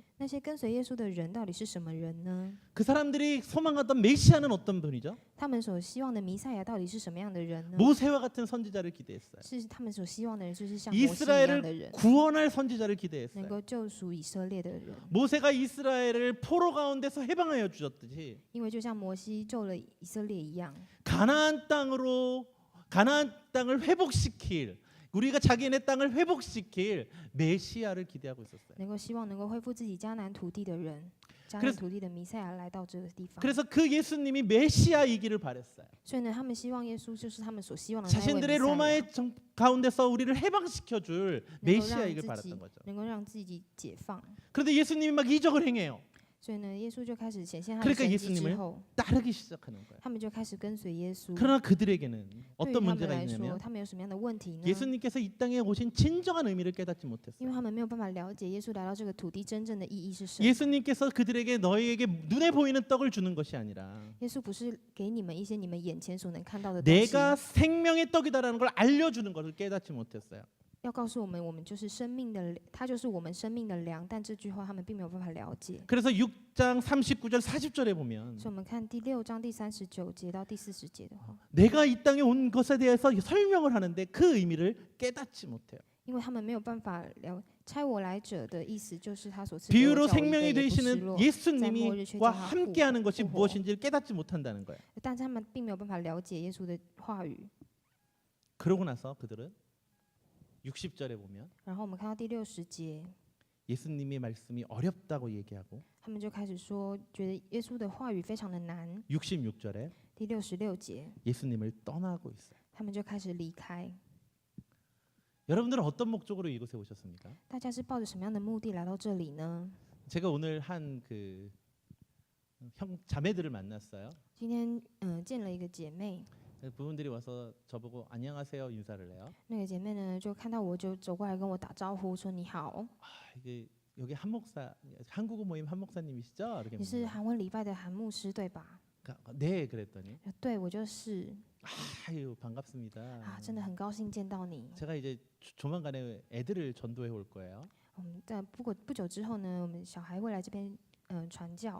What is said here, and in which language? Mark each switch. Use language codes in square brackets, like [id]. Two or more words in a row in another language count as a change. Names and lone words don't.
[zh] 那些跟随耶稣的人到底是什么人呢？ [ko] 그 사람들이 소망하던 메시아는 어떤 분이죠? [zh] 他们所希望的弥赛亚到底是什么样的人呢？ [ko] 모세와 같은 선지자를 기대했어요. [zh] 是他们所希望的人，就是像摩西一样的 [ko] 이스라엘을 [zh] 人， [ko] 구원할 선지자를 [zh] 能 [ko] 기대했어요. [zh] 够救赎以色列的人。 [ko] 모세가 이스라엘을 포로 가운데서 해방하여 주셨듯이 [zh] 因为就像摩西救了以色列一样， [ko] 가나안 땅을 회복시킬 우리가 자기네 땅을 회복시킬 메시아를 기대하고 있었어요. [zh] 能够希望能够恢复自己迦南土地的人，迦 [ko] 그래서 [zh] 南土地的弥赛亚来到这个地方。 [ko] 그래서 그 예수님이 메시아이기를 바랬어요. [zh] 所以呢，他们希望耶稣就是他们所希望的那位 [ko] 자신들의 [zh] 弥赛亚， [ko] 로마의 가운데서 우리를 해방시켜 줄 [zh] 能够让 [ko] 메시아이기를 [zh] 自己 [ko] 바랐던 거죠. [zh] 能够让自己解放。 [ko] 그런데 예수님이 막 이적을 행해요. [zh] 所以呢，耶稣就开始显现他的 [ko] 그러니까 [zh] 神迹 [ko] 예수님을 [zh] 之后， [ko] 따르기 시작하는 거예요. [zh] 他们就开始跟随耶稣。 [ko] 그러나 그들에게는 [zh] 对于 [ko] 어떤 [zh] 他们 [ko] 문제가 [zh] 来说， [ko] 있냐면 [zh] 他们有什么样的问题呢？ [ko] 예수님께서 이 땅에 오신 진정한 의미를 깨닫지 [zh] 因 [ko] 못했어요. [zh] 为他们没有办法了解耶稣来到这个土地真正的意义是什么。 [ko] 예수님께서 그들에게 너희에게 눈에 보이는 떡을 주는 것이 아니라 [zh] 耶稣不是给你们一些你们眼前所能看到的东西， [ko] 내가 생명의 떡이다라는 걸 알려주는 것을 깨닫지 못했어요. [zh] 要告诉我们，我们就是生命的，他就是我们生命的粮。但这句话他们并没有办法了解。 [ko] 그래서 6장 39절 40절에 보면 [zh] 所以我们看第6章第39节到第40节的话， [ko] 내가 이 땅에 온 것에 대해서 설명을 하는데 그 의미를 깨닫지 못해요. [zh] 因为他们没有办法差我来者的意思就是他所赐给我 [ko] 비유로 [zh] 叫我一 [ko] 생명이 [zh] 个也不失 [ko] 되시는 [zh] 落， [ko] 예수님과 함께하는 것이 [zh] 复活。 [ko] 무엇인지를 깨닫지 못한다는 거예요. [zh] 但是他们并没有办法了解耶稣的话语。 [ko] 그러고 나서 그들은 60절에 보면 [zh] 然后我们看到第60节， [ko] 예수님의 말씀이 어렵다고 얘기하고 [zh] 他们就开始说，觉得耶稣的话语非常的难。 [ko] 66절에 [zh] 第66节， [ko] 예수님을 떠나고 있어요. [zh] 他们就开始离开。 [ko] 여러분들은 어떤 목적으로 이곳에 오셨습니까? [zh] 大家是抱着什么样的目的来到这里呢？ [ko] 제가 오늘 한 그 자매들을 만났어요. [zh] 今天见了一个姐妹， [ko] 부분들이 와서 저보고 안녕하세요 인사를 해요. [zh] 那个姐妹呢就看到我就走过来跟我打招呼，说你好， [ko] 이게 여기 한 목사 한국어 모임 한 목사님이시죠? 이렇게 [zh] 你是韩文礼拜的韩牧师对吧？ [ko] 네 그랬더니 [zh] 对，我就是。 [ko] 아유 반갑습니다. [zh] 啊，真的很高兴见到你。 [ko] 제가 이제 조만간에 애들을 전도해 올 거예요. [zh] 在不久之后呢，我们小孩会来这边传教。